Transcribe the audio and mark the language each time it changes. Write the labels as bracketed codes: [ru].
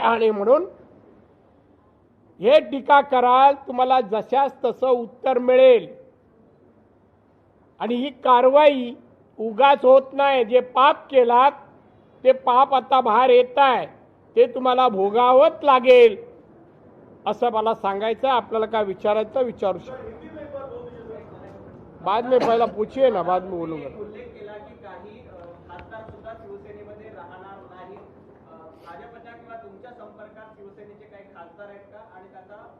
[mr] आणि म्हणून हे टीका कराल, तुम्हाला जशास तसं उत्तर मिळेल. आणि ही कारवाई उगाच होत नाही. जे पाप केलात ते पाप आता बाहेर येत आहे, ते तुम्हाला भोगावंच लागेल असं मला सांगायचं. आपल्याला काय विचारायचं विचारू शकतो. [hi] बाद में पहिला पूछिए ना, बाद में बोलूंगा. [mr] उल्लेख केला की काही खासदार सुद्धा शिवसेनेमध्ये राहणार नाही. भाजपच्या किंवा तुमच्या संपर्कात शिवसेनेचे काही खासदार आहेत का आणि त्याचा